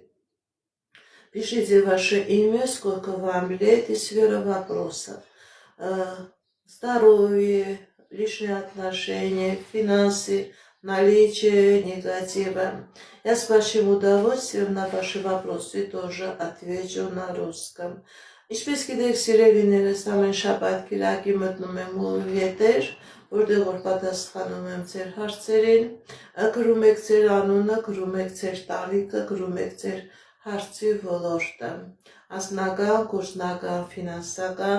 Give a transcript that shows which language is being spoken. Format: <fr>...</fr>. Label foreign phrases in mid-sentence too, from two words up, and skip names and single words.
<ru>Пишите ваше имя, сколько вам лет и сфера вопросов. Здоровье, личные отношения, финансы, наличие негатива. Я с большим удовольствием на ваши вопросы тоже отвечу на русском.</ru> <hy>Ինչպես գիտեք, սիրելիներս, ամեն շաբաթ կիրակի մտնում եմ եթեր, որտեղ որ պատասխանում եմ ձեր հարցերին, գրում եք ձեր անունը, գրում եք ձեր տարիքը, գրում եք ձեր հարցի ոլորտը, անձնական, գործնական, ֆինանսական,</hy>